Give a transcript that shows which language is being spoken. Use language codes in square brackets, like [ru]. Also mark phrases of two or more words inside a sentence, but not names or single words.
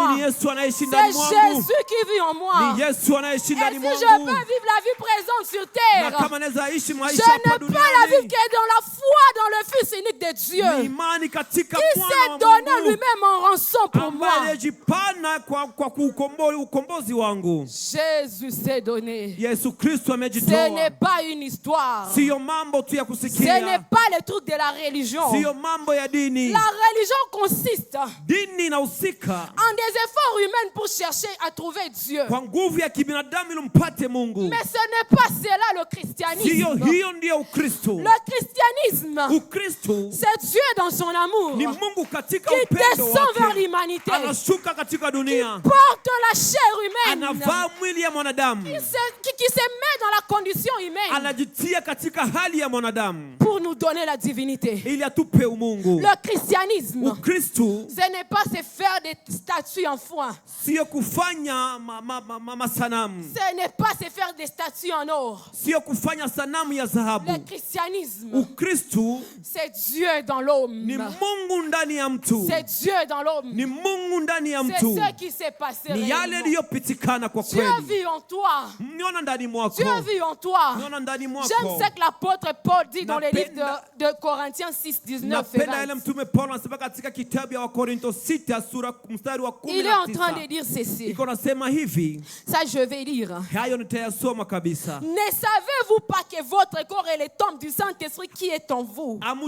[sw] Bali ni Yesu anaishi ndani mwangu. [fr] C'est Jésus qui vit en moi. [sw] Ni Yesu anaishi ndani mwangu. [fr] Et si je peux vivre la vie présente sur terre, [sw] na kama naweza ishi maisha hapa duniani, [fr] je n'ai pas la vie que dans la foi dans le Fils unique de Dieu. [sw] Ni imani katika [fr] qui s'est donné lui-même en rançon pour moi. [sw] Amejipana kwa ukombozi wangu. [fr] Jésus s'est donné. [sw] Yesu Kristo amejitoa. [fr] Ce n'est pas une histoire. [sw] Sio mambo tu ya kusikia. [fr] Ce n'est pas le truc de la religion. [sw] Sio mambo ya dini. [fr] La religion consiste [sw] dini inahusika [fr] en des efforts humains pour chercher à trouver Dieu. [sw] Kwa nguvu ya kibinadamu ili mpate Mungu. [fr] Mais ce n'est pas cela le christianisme. [sw] Hiyo ndio Ukristo. [fr] Le christianisme, [sw] Ukristo, [fr] c'est Dieu dans son amour [sw] ni Mungu katika [fr] qui [sw] upendo [fr] descend [sw] wake, [fr] vers l'humanité, [sw] anashuka katika dunia, [fr] qui porte la chair humaine, [sw] anavaa mwili ya mwanadamu, [fr] qui se met dans la condition humaine, [sw] anajitia katika hali ya mwanadamu [fr] pour nous donner la divinité. [sw] ili atupe umungu. [fr] Le christianisme, [sw] Ukristo, [fr] ce n'est pas se faire des statues en foin. [sw] Sio kufanya masanamu. [fr] Ce n'est pas se faire des statues en or. [sw] Sio kufanya sanamu ya dhahabu. [fr] Le christianisme, [sw] Ukristo, [fr] c'est Dieu dans l'homme. [sw] Ni Mungu ndani ya mtu. [fr] C'est Dieu dans l'homme. [sw] Ni Mungu ndani ya mtu. [fr] C'est ce qui s'est passé. [sw] Ni yale yaliyopitikana kwa kweli. [fr] Dieu vit en toi. [sw] Niona ndani mwako. [fr] Dieu vit en toi. [sw] Niona ndani mwako. [fr] J'aime ce que l'apôtre Paul dit dans le livre de Corinthiens 6, 19 et 20. Il est en train de dire ceci. Ça, je vais lire. Ne savez-vous pas que votre corps est le temple du Saint-Esprit qui est en vous?